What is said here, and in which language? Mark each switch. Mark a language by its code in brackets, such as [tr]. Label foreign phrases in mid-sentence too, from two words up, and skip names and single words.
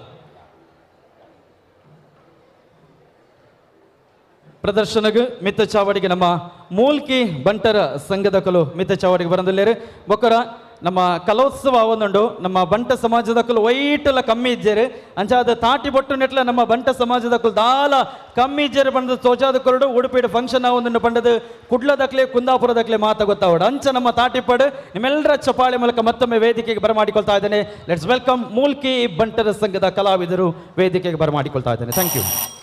[tcy] ಪ್ರದರ್ಶನಗೂ ಮಿತ್ತ ಚಾವಡಿಗೆ ನಮ್ಮ ಮೂಲ್ಕಿ ಬಂಟರ ಸಂಘದ ಕಲು ಮಿತ್ತ ಚಾವಡಿಗೆ ಬರಂದಿಲ್ಲೇರು ಬೊಕ್ಕರ ನಮ್ಮ ಕಲೋತ್ಸವ ಒಂದುಂಡು ನಮ್ಮ ಬಂಟ ಸಮಾಜದ ಕುಲು ವೈಟೆಲ್ಲ ಕಮ್ಮಿ ಇದ್ದೇರು ಅಂಚಾದ ತಾಟಿ ಬೊಟ್ಟು ನೆಟ್ಲ ನಮ್ಮ ಬಂಟ ಸಮಾಜದ ಕುಲು ದಾಲ ಕಮ್ಮಿ ಇದ್ದೇರು ಬಂದು ತೋಜಾದ ಕೊರಡು ಉಡುಪಿಡು ಫಂಕ್ಷನ್ ಒಂದನ್ನು ಬಂಡದು ಕುಡ್ಲದಕ್ಲೆ ಕುಂದಾಪುರದಕ್ಲೆ ಮಾತ ಗೊತ್ತಾವಡು ಅಂಚ ನಮ್ಮ ತಾಟಿಪಡು [kn] ನಿಮ್ಮೆಲ್ಲರ ಚಪಾಳೆ ಮೂಲಕ ಮತ್ತೊಮ್ಮೆ ವೇದಿಕೆಗೆ ಬರಮಾಡಿಕೊಳ್ತಾ ಇದ್ದೇನೆ. [en] Let's welcome [kn] ಮೂಲ್ಕಿ ಬಂಟರ ಸಂಘದ ಕಲಾವಿದರು ವೇದಿಕೆಗೆ ಬರಮಾಡಿಕೊಳ್ತಾ ಇದ್ದೇನೆ. [en] Thank you.